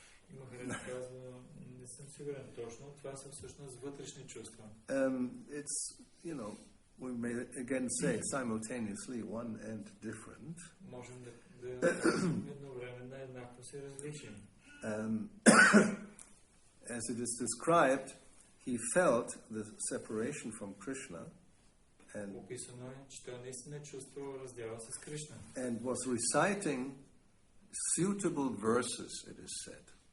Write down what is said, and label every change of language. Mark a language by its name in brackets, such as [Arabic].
[Bulgarian] И Махарадж казва, не съм сигурен точно, това са всъщност вътрешни чувства. [English] It's, we may again say simultaneously one and different. [Bulgarian] Можем да кажем едновременно еднакво се различим. [English] As it is described, he felt the separation from Krishna and [Bulgarian] описано е, че той наистина чувствал раздяла с Кришна. [English] And was reciting suitable verses, it is said.